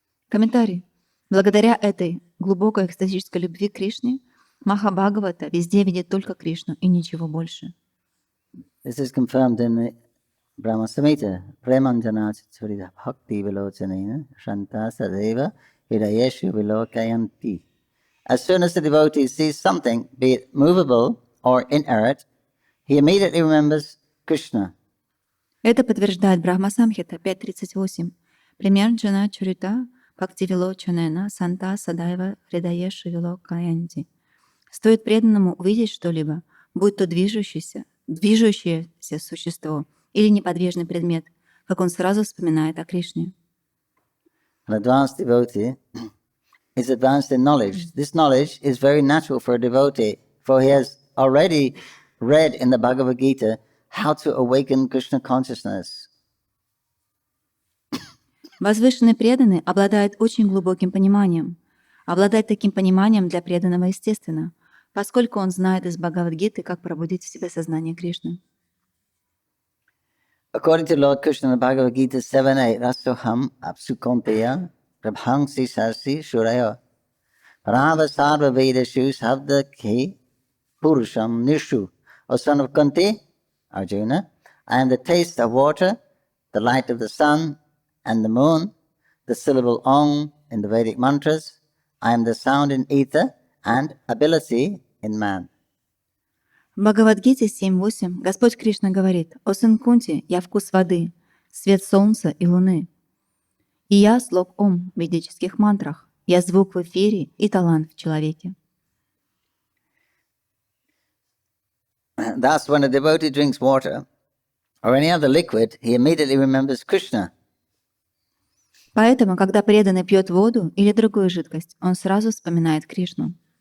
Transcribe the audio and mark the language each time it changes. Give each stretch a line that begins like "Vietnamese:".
Russian: Комментарий. Благодаря этой глубокой экстатической любви к Кришне, Махабхагавата везде видит только Кришну и ничего больше.
English: This is confirmed in the Brahma Samhita.
Sanskrit: Premanjana Churita Bhakti Vilochanena Shanta Sadeva Hidayeshu Vilokayanti.
English: As soon as the devotee sees something, be it movable or inert, he immediately remembers Krishna.
Russian: Это подтверждает Брахма Самхита 5.38.
Sanskrit: Примерджана Чарита Бхакти Вилочанена Санта Садайва Хридаеши Вилокаянти.
Russian: Стоит преданному увидеть что-либо, будь то движущееся существо или неподвижный предмет, как он сразу вспоминает о Кришне.
English: An advanced devotee is advanced in knowledge. This knowledge is very natural for a devotee, for he has already read in the Bhagavad Gita how to awaken Krishna consciousness.
Russian: Возвышенный преданный обладает очень глубоким пониманием. Обладать таким пониманием для преданного естественно, поскольку он знает из Бхагавад-гиты, как пробудить в себе сознание Кришны.
English: According to Lord Krishna in the Bhagavad Gita 7.8,
Sanskrit: Rasoham Apsukonteya Prabhangsi Sarsi Shuraya Parava Sarva Vedashu Savda Ki Purusham Nishu.
English: O son of Kunti, Arjuna, I am the taste of water, the light of the sun and the moon, the syllable Om in the Vedic mantras. I am the sound in ether and ability in man.
Russian: В Бхагавад-гите 7.8 Господь Кришна говорит: «О сын Кунти, я вкус воды, свет солнца и луны. И я слог Ом в ведических мантрах. Я звук в эфире и талант в человеке.
English: Thus, when a devotee drinks water or any other liquid, he immediately remembers Krishna.
Russian: Поэтому, когда преданный пьет воду или другую жидкость, он сразу вспоминает Кришну.